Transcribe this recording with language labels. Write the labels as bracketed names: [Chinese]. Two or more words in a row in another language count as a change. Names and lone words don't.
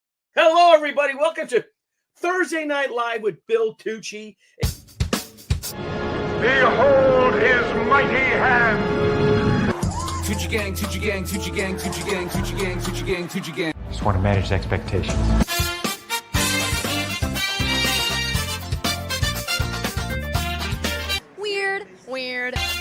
[English] Hello, everybody. Welcome to Thursday Night Live with Bill Tucci. Behold his mighty hand. Tucci gang, Tucci gang, Tucci gang, Tucci gang, Tucci gang, Tucci gang, Tucci gang. Just want to manage expectations. Weird.